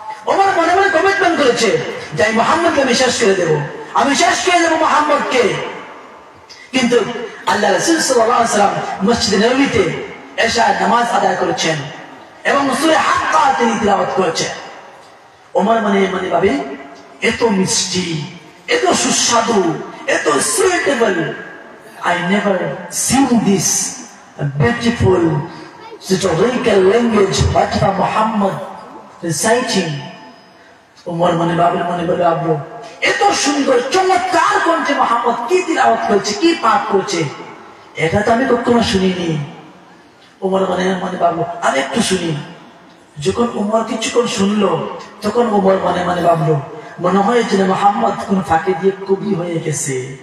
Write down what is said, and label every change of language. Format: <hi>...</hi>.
<bn>ওমর মনে মনে কমিটমেন্ট করেছে যে আমি মুহাম্মদকে আমি শেষ করে দেব, আমি শেষ করে দেব মুহাম্মদকে। কিন্তু আল্লাহ রাসূল সাল্লাল্লাহু আলাইহি ওয়াসাল্লাম মসজিদে নববীতে এশার নামাজ আদায় করেছেন এবং সূরা হাক্কা তিনি তিলাওয়াত করেছেন। ওমর মনে মনে ভাবে এত মিষ্টি, এত সুস্বাদু, এত suitable,</bn> <en>I never seen this beautiful rhetorical language but for Muhammad reciting.</en> <bn>Omar মনে বলে আব্বু এত সুন্দর চমৎকার কণ্ঠে মুহাম্মদ কি তিলাওয়াত করছে, কি পাঠ করছে, এটা তো আমি কখনো শুনিনি। ওমর মনে ভাবলো আমি একটু শুনি। যখন ওমর কিছুক্ষণ শুনলো তখন ওমর মনে ভাবলো মনে হয় যে মুহাম্মদ কোন ফাঁকে দিয়ে কবি হয়ে গেছে।</bn>